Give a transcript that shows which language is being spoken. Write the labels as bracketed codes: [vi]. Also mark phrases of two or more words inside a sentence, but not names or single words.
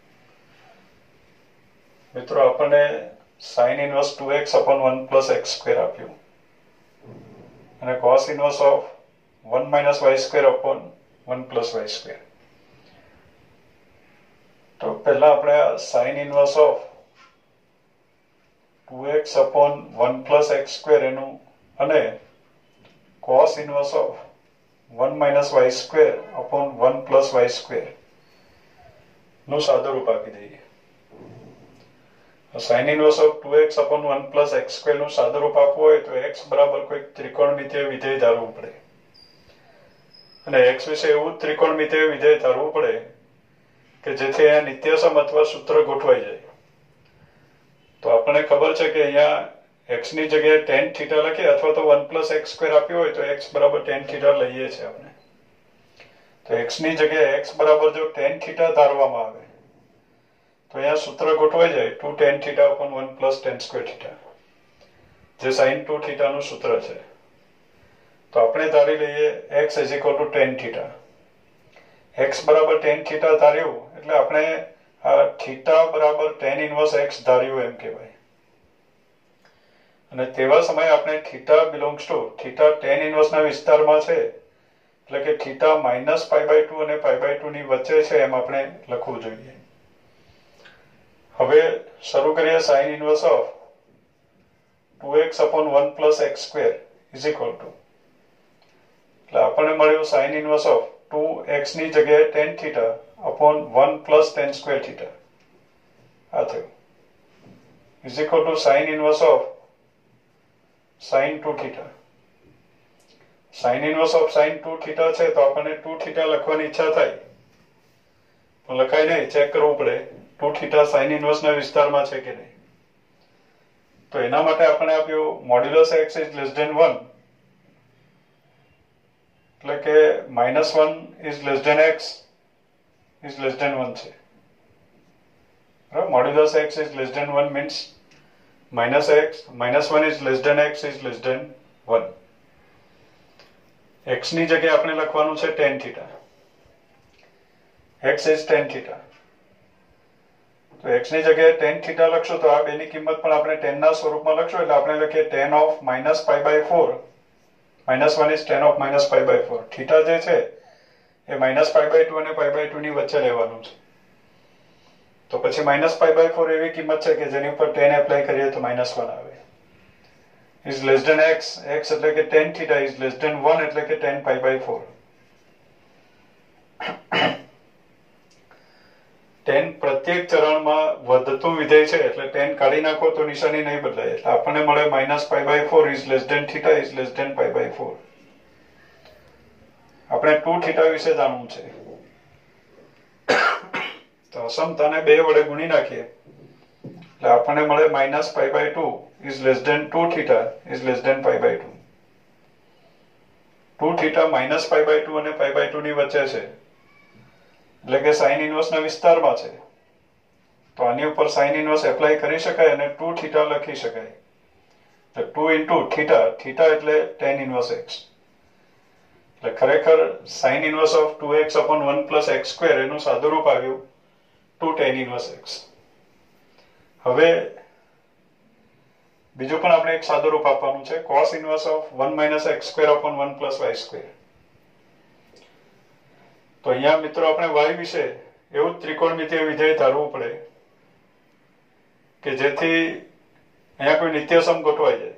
[gu] મિત્રો આપણને [en] sin inverse 2x upon 1 plus x square [gu] આપ્યું અને [en] cos inverse of 1 minus y square upon 1 plus y square. [gu] તો પહેલા આપણે [en] sin inverse of 2x upon 1 plus x square [gu] એનું અને [en] cos inverse of 1 minus y square upon 1 plus y square [gu] નું સાદુરૂપ આપી દઈએ. [en] sin inverse of 2x upon 1 plus x square [gu] નું સાદુરૂપ આપવું હોય તો x બરાબર કોઈ ત્રિકોણમિતીય વિધેય ધારવું પડે અને x વિશે એવું ત્રિકોણમિતીય વિધેય ધારવું પડે કે જેથી અહીંયા નિત્યસમ અથવા સૂત્ર ગોઠવાઈ જાય. તો આપણને ખબર છે કે અહીંયા x ની જગ્યાએ tan θ લખીએ અથવા તો [en] 1 plus x square [gu] આપ્યું હોય તો x બરાબર tan θ લઈએ છીએ આપણે. તો x ની જગ્યાએ x બરાબર જો tan θ ધારવામાં આવે તો અહીંયા સૂત્ર ગોઠવાઈ જાય [en] 2 tan θ upon 1 plus tan square θ, [gu] જે sin 2 θ નું સૂત્ર છે. તો આપણે ધારી લઈએ [en] x is equal to tan θ. [gu] x બરાબર tan θ ધાર્યું એટલે આપણે આ θ બરાબર [en] tan inverse x [gu] ધાર્યું એમ કહેવાય. અને તેવા સમયે આપણે [en] θ belongs to θ tan inverse [gu] ના વિસ્તારમાં છે એટલે કે θ minus π/2 અને π/2 ની વચ્ચે છે એમ આપણે લખવું જોઈએ. હવે શરૂ કરીએ [en] sin inverse of 2x upon 1 plus x square is equal to, [gu] એટલે આપણને મળ્યું [en] sin inverse of 2x [gu] ની જગ્યાએ [en] tan θ upon 1 plus tan square θ [gu] આ થયું [en] is equal to sin inverse of sin 2 θ. sin inverse of sin 2 θ [gu] છે તો આપણને 2 θ લખવાની ઈચ્છા થાય પણ લખાય નહીં, ચેક કરવું પડે 2 θ [en] sin inverse [gu] ના વિસ્તારમાં છે કે નહીં. તો એના માટે આપણે આપ્યું મોડ્યુલસ [en] x is less than 1, [gu] એટલે કે [en] -1 is less than x is less than 1 [gu] છે. [en] મોડ્યુલસ x is less than 1 means -1 is less than x is less than 1. [gu] x ની જગ્યાએ આપણે લખવાનું છે tan θ. [en] x is tan θ. [gu] તો x ની જગ્યાએ tan θ લખશું તો આ બેની કિંમત પણ આપણે tan ના સ્વરૂપમાં લખશું એટલે આપણે લખીએ [en] tan of -π/4. -1 is tan of -π/4. [gu] θ જે છે એ -π/2 અને π/2 ની વચ્ચે લેવાનું છે. તો પછી -π/4 એવી કિંમત છે કે જેની ઉપર tan એપ્લાય કરીએ તો -1 આવે. [en] is less than x, x [gu] એટલે કે [en] tan θ is less than 1 [gu] એટલે કે [en] tan π/4. [gu] tan પ્રત્યેક ચરણમાં વધતું વિધેય છે એટલે tan કાઢી નાખો તો નિશાની નહીં બદલાય એટલે આપણને મળે [en] -π/4 is less than θ is less than π/4. [gu] આપણે 2 θ વિશે જાણવું છે તો અસમતાને 2 વડે ગુણી નાખીએ એટલે આપણને મળે [en] -π/2 is less than 2 θ is less than π/2. [gu] 2 θ -π/2 અને π/2 ની વચ્ચે છે એટલે કે [en] sin inverse [gu] ના વિસ્તારમાં છે તો આની ઉપર [en] sin inverse [gu] એપ્લાય કરી શકાય અને 2 θ લખી શકાય. તો 2 into θ એટલે [en] tan inverse x [gu] એટલે ખરેખર [en] sin inverse of 2x upon 1 plus x square [gu] એનું સાદુરૂપ આવ્યું [en] 2 tan inverse x. [gu] હવે બીજું પણ આપણે એક સાદુરૂપ આપવાનું છે [en] cos inverse of 1 minus x square upon 1 plus y square. [gu] તો અહીંયા મિત્રો આપણે y વિશે એવું ત્રિકોણમિતીય વિધેય ધારવું પડે કે જેથી અહીંયા કોઈ નિત્યસમ ગોઠવાઈ જાય.